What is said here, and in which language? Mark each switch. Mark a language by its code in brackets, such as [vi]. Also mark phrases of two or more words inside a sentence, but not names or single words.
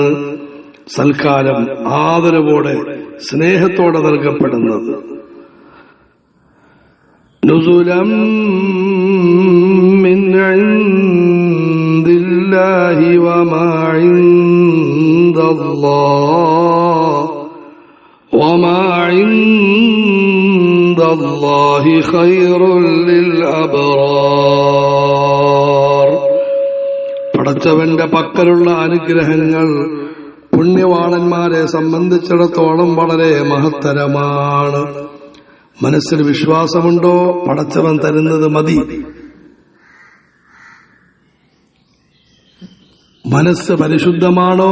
[ml] സൽക്കാരം ആദരവോടെ സ്നേഹത്തോടെ നൽകപ്പെടുന്നത്. [ar] نزلا من عند الله وما عند الله وما عند الله خير للأبرار. [ml] പടച്ചവന്റെ പക്കലുള്ള അനുഗ്രഹങ്ങൾ പുണ്യവാളന്മാരെ സംബന്ധിച്ചിടത്തോളം വളരെ മഹത്തരമാണ്. മനസ്സിൽ വിശ്വാസമുണ്ടോ? പടച്ചവൻ തരുന്നത് മതി. മനസ്സ് പരിശുദ്ധമാണോ?